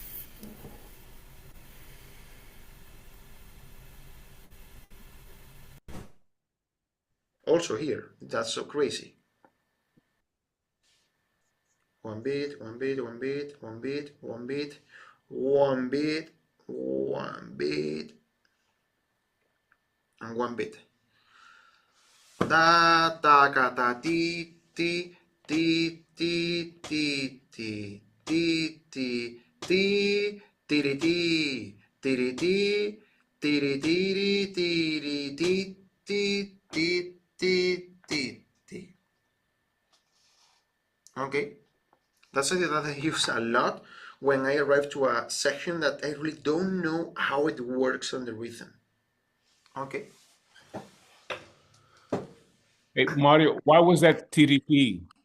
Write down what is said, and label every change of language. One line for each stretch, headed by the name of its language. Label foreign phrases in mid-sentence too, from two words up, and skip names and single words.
English: Also here, that's so crazy. One beat, one beat, one beat, one beat, one beat, one beat, one beat, and one beat. Da ta ka ta ti ti ti ti ti ti ti ti ti tiri ti tiri ti tiri tiri tiri ti ti ti ti ti ti. Okay, that's something that I use a lot when I arrive to a section that I really don't know how it works on the rhythm. Okay. Hey, Mario, why was that TDP?